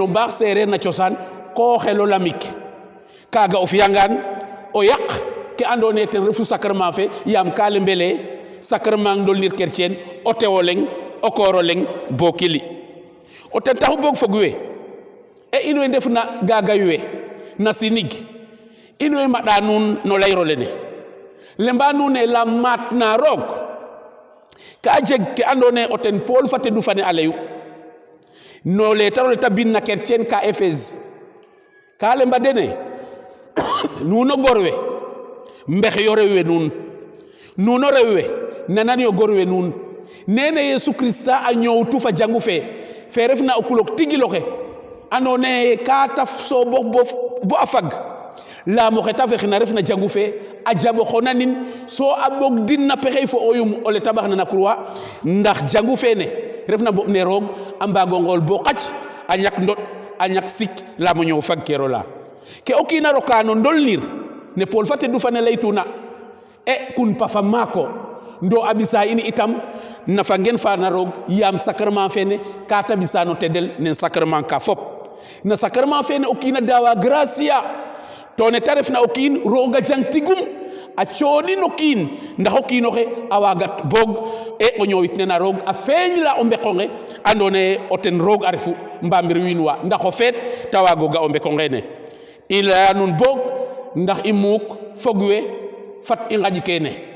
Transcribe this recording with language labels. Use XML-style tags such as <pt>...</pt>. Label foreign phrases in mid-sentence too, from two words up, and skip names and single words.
<srr>mbaax seereer na cosaan ko xelo lamik kaaga o fiyangaan o yaq ke andone ten refu sacrement fe yam ka le mbele sacrement ndol nir chrétien o tewo leng o koro leng bo kili o ten taxu bok fogwe e ino ndef na gagaywe na sinig ino mada nun no layro lene lemba nun e la mat na rog ka jeg ke andone o ten Paul fate du fane aleyu no le taro le tabin na chrétien ka Éphèse ka lemba dene nuno gorwe mbex yo rewe nun nuno rewe nanani yo gorwe nun nene Yesu Krista a ñow tu fa jangu fe refna o kulok tigiloxe andone ka taf so bo afag la mo xeta fexina refna jangu fe a jabo xonanin so a bog din na pexey fo oyum o le tabax na croix ndax jangu fe ne refna bob ne roog a mbago ngol bo xac a ñak ndot a ñak sik la mo ñow fag kero la ke o kiina roka no ndolnir ne Paul fate du fane laytuna e kun pafa mako ndo abisa ini itam nafa ngen fa na roog yam sacrement fene ka tabisa no teddel nen sacrement ka fop na sacrement fene o kiina dawa gracia to ne taref na o kiin roga jang tigum a cooni no kiin ndax o kiinoxe a wagat boog e o ñoowit ne na roog a feeñ la o mbeqonge andone o ten roog a refu mbamir wiin wa ndax o feet ta waago ga o mbeqonge ne i laya nun boog ndax i muuk fogwe fat i ngaƴ kene</srr>